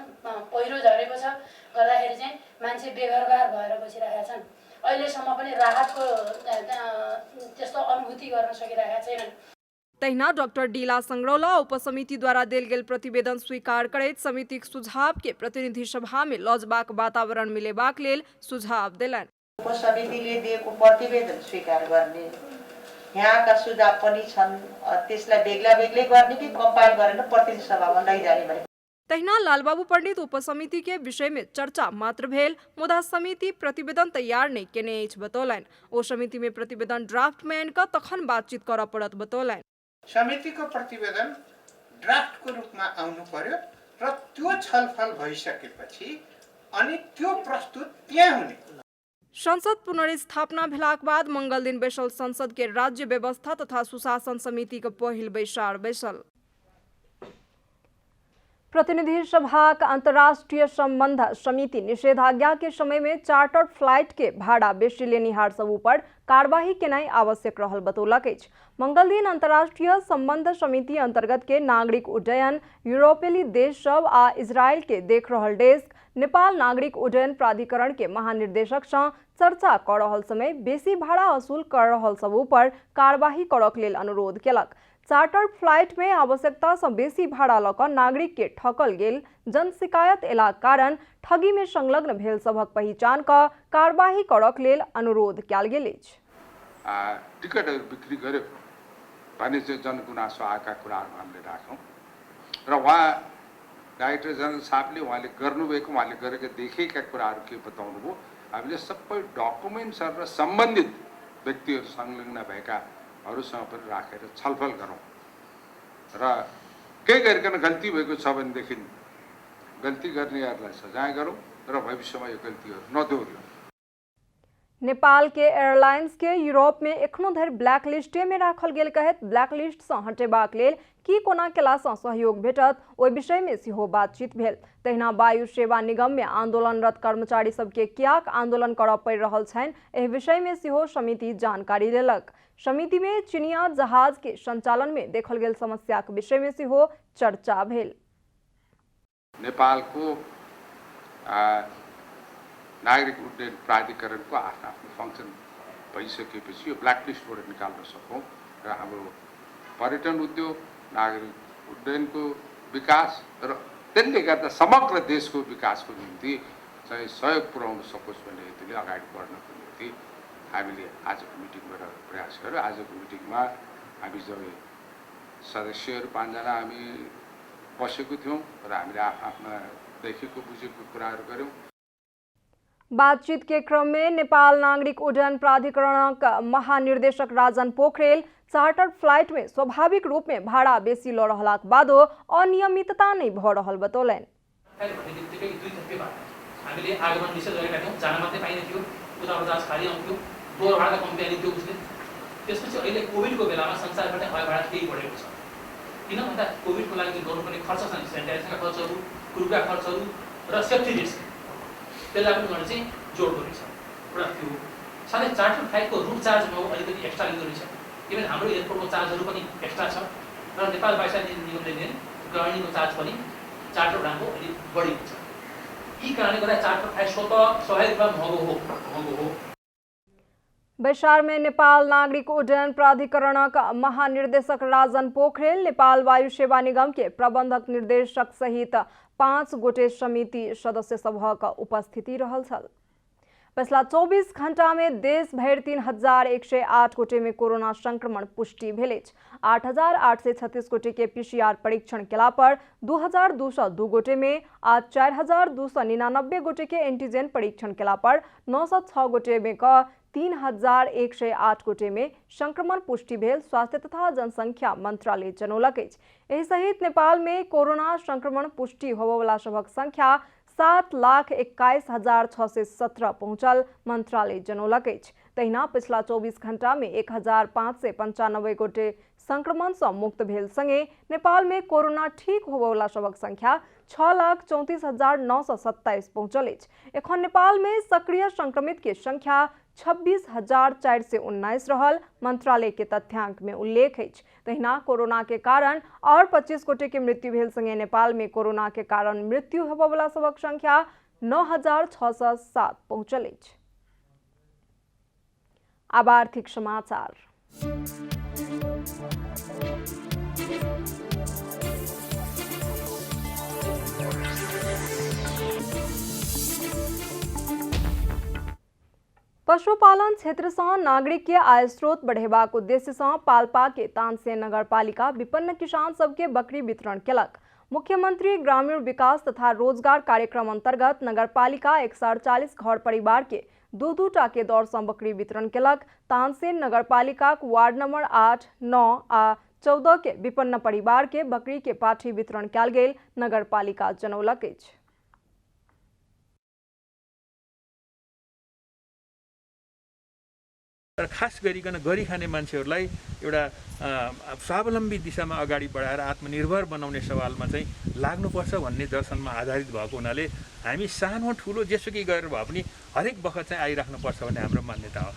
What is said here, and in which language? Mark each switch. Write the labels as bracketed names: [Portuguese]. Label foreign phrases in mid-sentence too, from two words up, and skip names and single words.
[Nepali] पहिरो झरेको छ गर्दाखेरि चाहिँ मान्छे बेघरबार भएर बसिरहेका छन्। अहिलेसम्म पनि राहतको त्यस्तो अनुभूति गर्न सकिरहेका छैनन्। [Maithili] तहिना डाक्टर डीला संग्रौला उपसमिति द्वारा देल गेल प्रतिवेदन स्वीकार करैत समितिक सुझाव के प्रतिनिधि सभा में लजबाक वातावरण मिलेबाक लेल सुझाव देलनि। [Nepali] उपसमितिले दिएको प्रतिवेदन स्वीकार गर्ने, यहाँका सुझाव पनि छन्, त्यसलाई बेग्ला बेग्लै गर्ने कि कम्पाइल गरेर प्रतिनिधि सभामा लैजाने भने। [Maithili] तहिना लालबाबू पंडित उपसमिति के विषय में चर्चा मात्र भेल, मुदा समिति प्रतिवेदन तैयार नहीं केने अछि बतौलनि। ओ समिति में प्रतिवेदन ड्राफ्ट में आनि कऽ तखन बातचीत करऽ पड़त बतौलनि। [Nepali] समितिको प्रतिवेदन ड्राफ्टको रूपमा आउनु पर्यो र त्यो छलफल भइसकेपछि अनि त्यो प्रस्तुत त्यहाँ हुने। [Maithili] संसद पुनर्स्थापना भेलाक बाद मंगल दिन बैसल संसद के राज्य व्यवस्था तथा सुशासन समिति के पहिल बैसार बैसल। प्रतिनिधि सभा का अंतर्राष्ट्रीय संबंध समिति निषेधाज्ञा के समय में [English] chartered flight [Maithili] के भाड़ा बेसी लेनिहार सब ऊपर कार्यवाही केनाई आवश्यक रहल बतौलक अछि। मंगल दिन अंतर्राष्ट्रीय संबंध समिति अंतर्गत के नागरिक उड्डयन, यूरोपीय देश सब आ इजरायल के देख रहल डेस्क नेपाल नागरिक उड्डयन प्राधिकरण के महानिर्देशक से चर्चा कर रहल समय बेसी भाड़ा वसूल कर रहल सब ऊपर कार्यवाही करक लेल अनुरोध केलक। [English] chartered flight [Maithili] में आवश्यकता से बेसी भाड़ा लऽ कऽ नागरिक के ठकल गेल जन शिकायत एलाक कारण ठगी में संलग्न भेल सभक पहचान कऽ कार्यवाही करक लेल अनुरोध कयल गेल अछि। [Nepali] टिकटहरू बिक्री गर्यो भने चाहिँ जनगुनासो आएका कुराहरू हामीले राख्यौँ र उहाँ [English] director general [Nepali] साहबले उहाँले गर्नुभएको, उहाँले गरेका देखेका कुराहरू के बताउनु भयो। हामीले सबै डकुमेन्ट्सहरू र सम्बन्धित व्यक्तिहरू संलग्न भएकाहरूसँग पनि राखेर छलफल गरौँ र केही गरिकन गल्ती भएको छ भनेदेखि गल्ती गर्नेहरूलाई सजाय गरौँ र भविष्यमा यो गल्तीहरू नदोहोरियौँ। [Maithili] नेपाल के एयरलाइंस के यूरोप में एखनो धरि [English] black listे [Maithili] में राखल गेल कहैत [English] black list [Maithili] से हटेबाक लेल की कोना केला से सहयोग भेटत ओहि विषय में सेहो बातचीत भेल। तहिना वायु सेवा निगम में आंदोलनरत कर्मचारी सबके कियाक आंदोलन करऽ पड़ि रहल छनि एहि विषय में सेहो समिति जानकारी लेलक। समिति में चीनिया जहाज के संचालन में देखल गेल समस्या के विषय में सेहो चर्चा भेल। [Nepali] नेपालको नागरिक उड्डयन प्राधिकरणको आफ्नो आफ्नो फङ्सन भइसकेपछि यो ब्ल्याकलिस्टबाट निकाल्न सकौँ र हाम्रो पर्यटन उद्योग, नागरिक उड्डयनको विकास र त्यसले गर्दा समग्र देशको विकासको निम्ति चाहिँ सहयोग पुर्याउन सकोस् भन्ने हेतुले अगाडि बढ्नको निम्ति हामीले आजको मिटिङबाट प्रयास गर्यौँ। आजको मिटिङमा हामी सबै सदस्यहरू 5 जना हामी बसेको थियौँ र हामीले आफ्ना देखेको बुझेको कुराहरू गऱ्यौँ। [Maithili] बातचीत के क्रम में नेपाल नागरिक उड्डयन प्राधिकरण का महानिर्देशक राजन पोखरेल [English] charter flight [Maithili] में स्वाभाविक रूप में भाड़ा बेसी ल रहलाक बादो अनियमितता नहीं भ रहल बतौलन। [Nepali] हामीले आगमन निषेध गरेका थियौँ, जान मात्रै पाइने थियो, उताबाट जहाज खाली आउँथ्यो, दोहोरो भाडा कम्ती आउने थियो उसले। त्यसपछि अहिले कोभिडको बेलामा संसारबाट हवाई भाडा केही बढेको छ। किन भन्दा कोभिडको लागि जुन गर्नुपर्ने खर्च छन्, सेनिटाइजेसनका खर्चहरू, क्रुका खर्चहरू र [English] safety risk, [Nepali] त्यसलाई पनि उनीहरूले चाहिँ जोड्दो रहेछ। एउटा त्यो साथै [English] charter flightको [Nepali] रुट चार्जमा अलिकति एक्स्ट्रा लिँदो रहेछ। इभन हाम्रो एयरपोर्टको चार्जहरू पनि एक्स्ट्रा छ र नेपाल वायुसेना निगमले गवर्निङको चार्ज पनि चार्टर उडानको अलिक बढी हुन्छ। यी कारणले गर्दा [English] charter flight [Nepali] स्वाभाविक रूपमा महँगो हो। [Maithili] बैसार में नेपाल नागरिक उड्डयन प्राधिकरण का महानिर्देशक राजन पोखरेल, नेपाल वायु सेवा निगम के प्रबंधक निर्देशक सहित 5 गोटे समिति सदस्य सभा का उपस्थिति रहल छल। पिछला 24 घंटा में देश भर 3108 गोटे में कोरोना संक्रमण पुष्टि भेल। 8836 गोटे के PCR परीक्षण केला पर 2202 गोटे में आज 4299 गोटे के एंटीजन परीक्षण केला पर 906 गोटे में 3108 गोटे में संक्रमण पुष्टि भेल स्वास्थ्य तथा जनसंख्या मंत्रालय जनौलक। एहि सहित नेपाल में कोरोना संक्रमण पुष्टि होबवला सबक संख्या 7,21,617 पहुंचल मंत्रालय जनौलक। तहिना पिछला 24 घंटा में 1595 गोटे संक्रमण से मुक्त भेल संगे नेपाल में कोरोना ठीक होबवला सबक संख्या 6,34,927 पहुंचल। एखन नेपाल में सक्रिय संक्रमित के संख्या 26,419 रहल मंत्रालय के तथ्यांक में उल्लेख है। तहिना कोरोना के कारण और 25 गोटे के मृत्यु भेल संगे नेपाल में कोरोना के कारण मृत्यु होबवला सबक संख्या 9,607 पहुंचल। अब आर्थिक समाचार। पशुपालन क्षेत्र से नागरिक के आय स्रोत बढ़ेबाक उद्देश्य से पाल्पा के तानसेन नगरपालिका विपन्न किसान सबके बकरी वितरण केलक। मुख्यमंत्री ग्रामीण विकास तथा रोजगार कार्यक्रम अंतर्गत नगरपालिका 148 घर परिवार के 2-2 के दर से बकरी वितरण केलक। तानसेन नगरपालिका वार्ड नंबर 8, 9 आ 14 के विपन्न परिवार के बकरी के पाठी वितरण कयल गेल नगरपालिका जनौलक। [Nepali] र खास गरिकन गरी खाने मान्छेहरूलाई एउटा स्वावलम्बी दिशामा अगाडि बढाएर आत्मनिर्भर बनाउने सवालमा चाहिँ लाग्नुपर्छ भन्ने दर्शनमा आधारित भएको हुनाले हामी सानो ठुलो जेसुकै गरेर भए पनि हरेक बखत चाहिँ आइराख्नुपर्छ भन्ने हाम्रो मान्यता हो।